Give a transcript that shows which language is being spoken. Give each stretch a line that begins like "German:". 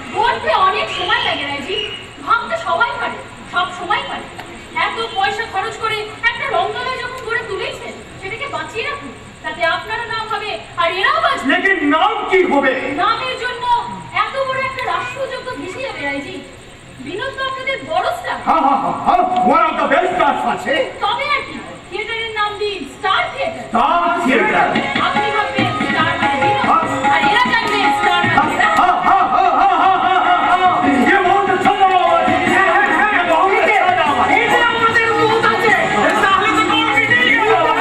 Bangla: বলতে অনেক সময় লাগে রায়জি, ভাবতে সবাই পারে, সব সময় পারে। এত পয়সা খরচ করে একটা রঙ্গলয় যখন গড়ে তুলেছেন, সেটাকে বাঁচিয়ে রাখুন, তাতে আপনারও নাম হবে আর এরাও বাঁচবে।
Hindi: लेकिन नाम की होवे?
Bangla: নামের জন্য এত বড় একটা রাষ্ট্রযজ্ঞ ভেসে যাবে রায়জি। বিনোদ তো আপনাদের বড় স্টার,
Hindi: हाँ हाँ हाँ हाँ,
English: One of the best stars আছে।
Bangla: তবে আর কি, থিয়েটারের নাম দিন স্টার থিয়েটার।
English: Star Theatre.
Bangla: আপনি ভাববেন স্টার মানে বিনোদ, আর এরা জানবে স্টার মানে এরা।
Hindi: ये बहुत अच्छा नाम है, ये बहुत अच्छा नाम है।
Bangla: ये আমাদের মুখ আছে, তাহলে তো কোন কি নেই গেল।